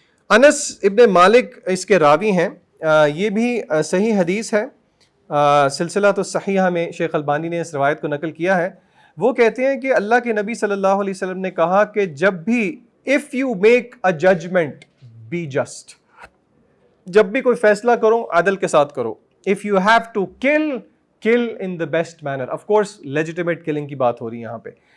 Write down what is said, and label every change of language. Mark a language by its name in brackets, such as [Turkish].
[Urdu] انس ابن مالک اس کے راوی ہیں، یہ بھی صحیح حدیث ہے، سلسلہ تو صحیحہ میں شیخ البانی نے اس روایت کو نقل کیا ہے. وہ کہتے ہیں کہ اللہ کے نبی صلی اللہ علیہ وسلم نے کہا کہ جب بھی [English] if you make a judgment be just، [Urdu] جب بھی کوئی فیصلہ کرو عدل کے ساتھ کرو. [English] if you have to kill in the best manner. of course legitimate killing [Urdu] کی بات ہو رہی ہے یہاں پہ.